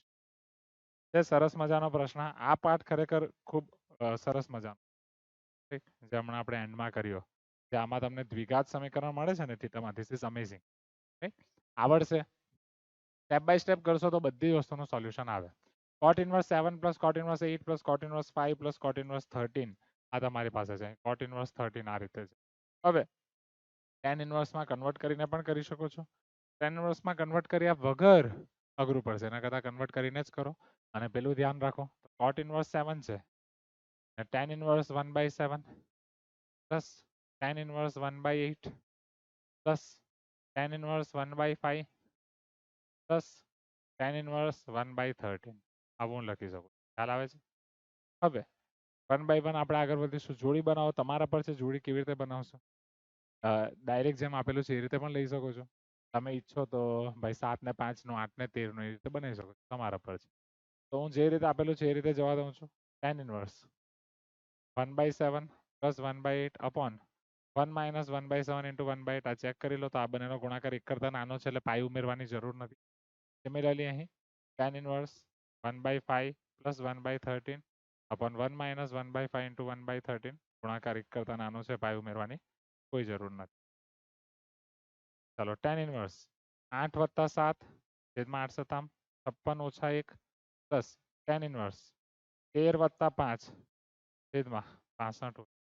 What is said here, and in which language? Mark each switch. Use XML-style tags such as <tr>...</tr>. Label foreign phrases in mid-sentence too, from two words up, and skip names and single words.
<gu>તે સરસ મજાનો પ્રશ્ન. આ પાઠ ખરેખર ખૂબ સરસ મજાનો, જે હમણાં આપણે એન્ડમાં કર્યો, કે આમાં તમને દ્વિઘાત સમીકરણ મળે છે ને થીટામાં.</gu> <en>this is amazing.</en> <gu>આવડશે,</gu> <en>step by step</en> <gu>કરશો તો બધી વસ્તુનું સોલ્યુશન આવે.</gu> <en>cot inverse 7 + cot inverse 8 + cot inverse 5 + cot inverse 13</en> <gu>આ તમારી પાસે છે.</gu> <en>cot inverse 13</en> <gu>આ રીતે છે. હવે</gu> <en>tan inverse</en> <gu>માં કન્વર્ટ કરીને પણ કરી શકો છો.</gu> <en>tan inverse</en> <gu>માં કન્વર્ટ કર્યા વગર અઘરું પડશે, એના કરતાં કન્વર્ટ કરીને જ કરો. અને પેલું ધ્યાન રાખો,</gu> <en>cot inverse 7 છે, tan inverse 1/7 plus tan inverse 1/8 plus tan inverse 1/5 plus tan inverse 1/13</en> <gu>આવું હું લખી શકું. ખ્યાલ આવે છે? હવે 1/1 આપણે આગળ વધીશું. જોડી બનાવો, તમારા પર છે જોડી કેવી રીતે બનાવશો. ડાયરેક્ટ જેમ આપેલું છે એ રીતે પણ લઈ શકો છો. તમે ઈચ્છો તો ભાઈ 7 ને 5 નું 8 ને 13 નું એ રીતે બનાવી શકો છો, તમારા પર છે. તો હું જે રીતે આપેલું છે એ રીતે જવા દઉં છું.</gu> <en>tan inverse 1/7 plus 1/8 upon 1 minus 1/7 into 1/8.</en> <gu>આ ચેક કરી લો તો આ બંનેનો ગુણાકાર 1 કરતા નાનો છે, એટલે પાઈ ઉમેરવાની જરૂર નથી.</gu> <en>સિમિલરલી અહીં tan inverse 1/5 plus 1/13 upon 1 minus 1/5 into 1/13.</en> <gu>ગુણાકાર 1 કરતા નાનો છે, પાઈ ઉમેરવાની કોઈ જરૂર નથી.</gu> <en>ચાલો, tan inverse 8 + 7 છેદમાં 8 સતામ 56 - 1 plus tan inverse 13 + 5 છેદમાં 65.</en>